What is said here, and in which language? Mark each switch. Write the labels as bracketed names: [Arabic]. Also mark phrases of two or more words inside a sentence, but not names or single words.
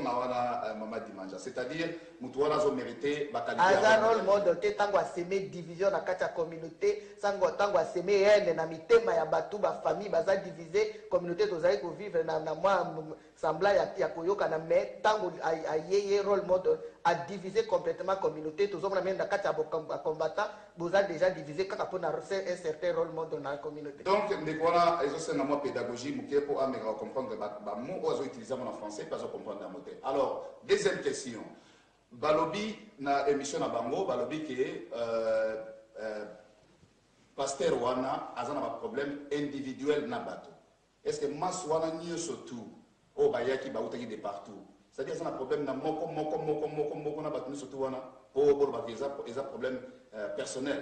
[Lingala] mama Dimanja c'est-à-dire mutu wana zo mérité aza [English] role model [Lingala] te ntango aseme division na kati ya communauté ntango aseme haine na mitema ya bato bafamille baza divise communauté tozali kovivre na mwa sembla ya koyokana mais ntango ayeye [English] role model [Lingala] a divisé complètement communauté tozomona meme na kati ya bacombattant boza déjà divisé kaka mpona [French] un certain [English] role model [Lingala] na communauté donc ndeko wana ezosenga mwa pédagogie moke mpo ameka comprendre bamo oyo azoutilize ngo na français mpe azocomprendre yango te [French] alors deuxième question [Lingala] balobi na émission na bango balobi ke pasteur wana aza na baproblème individuel na bato [French] est ce que [Lingala] masse wana nyonso tu oyo bayaki bautaki [French] de partout c'est-à-dire [Lingala] aza na problème na moko na bato nyonso tu wana mpo bolobaki eza [French] problème personnel